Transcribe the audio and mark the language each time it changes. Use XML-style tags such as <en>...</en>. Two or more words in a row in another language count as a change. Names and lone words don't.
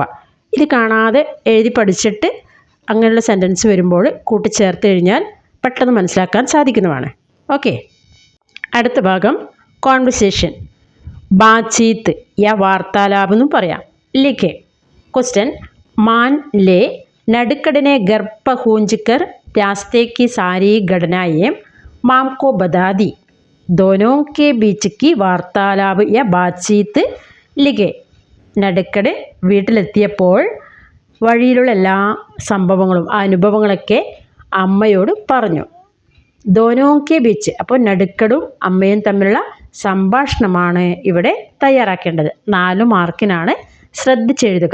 <ml>ഇത് കാണാതെ എഴുതി പഠിച്ചിട്ട് അങ്ങനെയുള്ള സെൻറ്റൻസ് വരുമ്പോൾ കൂട്ടിച്ചേർത്ത് കഴിഞ്ഞാൽ പെട്ടെന്ന് മനസ്സിലാക്കാൻ സാധിക്കുന്നതാണ്. ഓക്കെ, അടുത്ത ഭാഗം കോൺവെർസേഷൻ.</ml> <hi>बातचीत या वार्तालाप</hi> <ml>എന്നും പറയാം.</ml> <hi>ലിഖേ. ക്വസ്റ്റ്യൻ. मान ले नटुक्कटने घर पहूंच कर रास्ते की सारी घटनाएं माम को बता दी. दोनों के बीच की वार्तालाप या बातचीत लिखे.</hi> <ml>നടുക്കടെ വീട്ടിലെത്തിയപ്പോൾ വഴിയിലുള്ള എല്ലാ സംഭവങ്ങളും അനുഭവങ്ങളൊക്കെ അമ്മയോട് പറഞ്ഞു.</ml> <hi>दोनों के बीच,</hi> <ml>അപ്പോൾ നടുക്കടും അമ്മയും തമ്മിലുള്ള സംഭാഷണമാണ് ഇവിടെ തയ്യാറാക്കേണ്ടത്. 4 മാർക്കിനാണ്, ശ്രദ്ധിച്ചെഴുതുക.</ml>